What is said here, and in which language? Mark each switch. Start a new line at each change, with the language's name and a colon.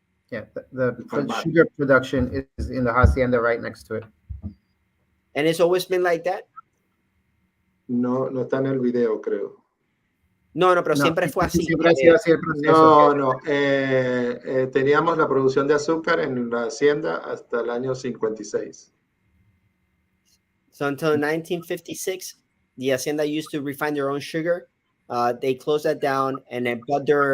English: Yeah, the sugar production is in the hacienda right next to it. And it's always been like that?
Spanish: No, no está en el video, creo. No, pero No, siempre fue así. siempre ha sido así el proceso. No. Teníamos la producción de azúcar en la hacienda hasta el año 56.
English: So until 1956, the hacienda used to refine their own sugar. They closed that down, and then but